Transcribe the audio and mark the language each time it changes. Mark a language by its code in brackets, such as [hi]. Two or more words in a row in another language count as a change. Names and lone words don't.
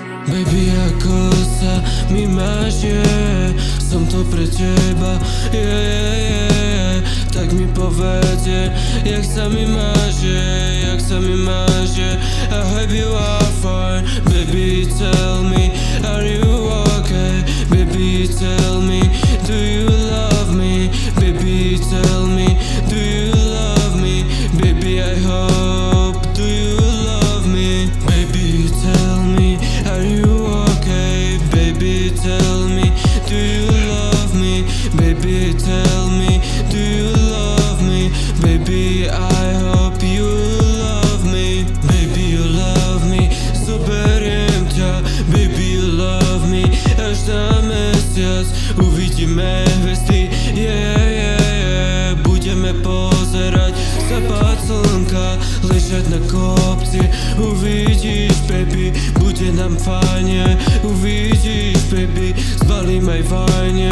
[en] Baby, [sk] ako sa mi máš, som to pre teba, tak mi povedz, jak sa mi máš, [en] I hope you are fine. Baby, tell me, are you okay? Baby, tell me, do you love me? Baby, tell me, do you love me? Baby, I hope, do you love me? Baby, tell me, are you okay? Baby, tell me, do you love me? Baby, tell me, do you love me? Baby, I hope you love me. Baby, you love me, [sk] zoberiem ťa. [en] Baby, you love me, [sk] až na mesiac uvidíme hviezdy, budeme pozerať západ slnka, ležať na kopci. Uvidíš, baby, bude nám fajne. Uvidíš, baby, zbalím aj vajne.